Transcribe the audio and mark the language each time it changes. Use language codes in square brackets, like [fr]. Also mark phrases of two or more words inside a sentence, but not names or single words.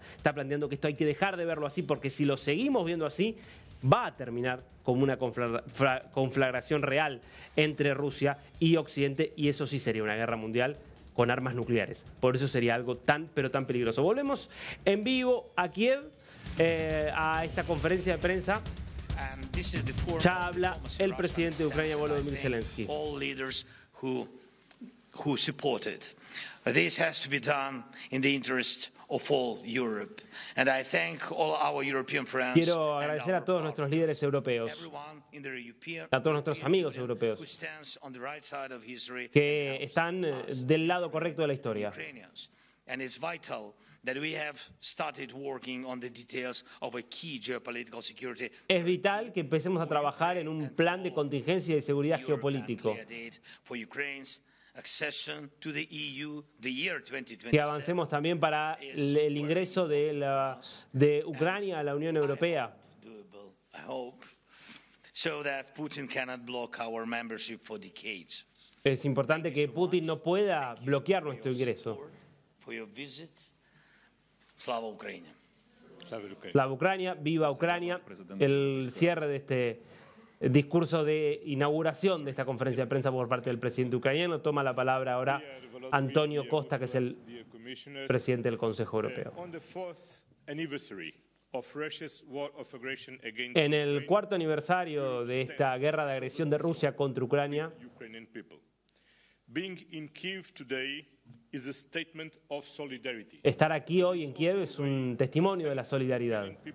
[es] Está planteando que esto hay que dejar de verlo así porque si lo seguimos viendo así, va a terminar como una conflagración real entre Rusia y Occidente y eso sí sería una guerra mundial con armas nucleares. Por eso sería algo tan, pero tan peligroso. Volvemos en vivo a Kiev, a esta conferencia de prensa. Ya habla el presidente de Ucrania, Volodymyr Zelensky. [en] Who supported. This has to be done in the interest of all Europe. And I thank all our European friends. [es] Quiero agradecer a todos nuestros líderes europeos, a todos nuestros amigos europeos, que están del lado correcto de la historia. [en] And it's vital that we have started working on the details of a key geopolitical security. [es] Es vital que empecemos a trabajar en un plan de contingencia y de seguridad geopolítico. Que avancemos también para el ingreso de Ucrania a la Unión Europea. Es importante que Putin no pueda bloquear nuestro ingreso. [uk] Слава Україні. [es] Slava Ucrania, viva Ucrania. El cierre de este discurso de inauguración de esta conferencia de prensa por parte del presidente ucraniano. Toma la palabra ahora Antonio Costa, que es el presidente del Consejo Europeo. En el cuarto aniversario de esta guerra de agresión de Rusia contra Ucrania, estar aquí hoy en Kiev es un testimonio de la solidaridad.